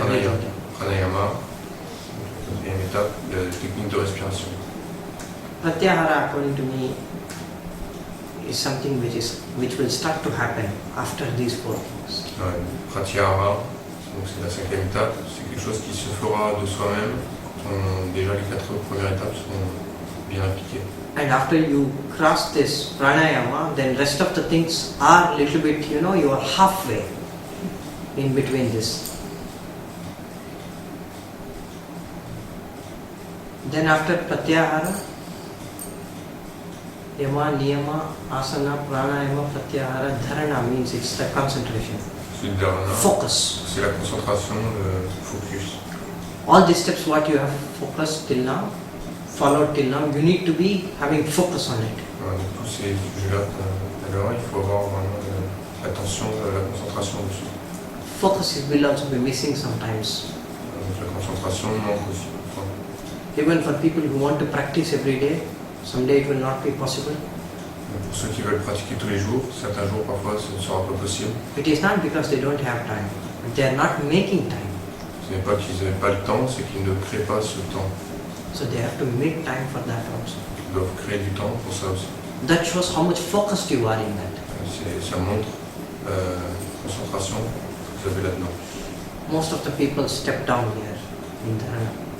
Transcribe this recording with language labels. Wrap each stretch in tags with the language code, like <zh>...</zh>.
<fr>pranayama, quatrième étape, la technique de respiration.</fr> <en>Pratyahara, according to me, is something which will start to happen after these four things.</en> <fr>Pratyahara, donc c'est la cinquième étape, c'est quelque chose qui se fera de soi-même quand déjà les quatre premières étapes sont bien appliquées.</fr> <en>And after you cross this pranayama, then rest of the things are little bit, you are halfway in between this. Then after pratyahara, yama, niyama, asana, pranayama, pratyahara, dharana means it's the concentration.</en> <fr>Ensuite dharana,</fr> <en>Focus.</en> <fr>c'est la concentration, le focus.</fr> <en>All these steps what you have focused till now, followed till now, you need to be having focus on it.</en> <fr>Donc tous ces sujets-là tout à l'heure, il faut avoir vraiment l'attention, la concentration dessus.</fr> <en>Focus will also be missing sometimes.</en> <fr>Donc la concentration manque aussi.</fr> <en>Even for people who want to practice every day, someday it will not be possible.</en> <fr>Pour ceux qui veulent pratiquer tous les jours, certains jours parfois ce ne sera pas possible.</fr> <en>It is not because they don't have time, but they are not making time.</en> <fr>Ce n'est pas qu'ils n'aient pas le temps, c'est qu'ils ne créent pas ce temps.</fr> <en>So they have to make time for that also.</en> <fr>Ils doivent créer du temps pour ça aussi.</fr> <en>That shows how much focused you are in that.</en> <fr>Ça montre la concentration que vous avez là-dedans.</fr> <en>Most of the people step down here in dharana.</en>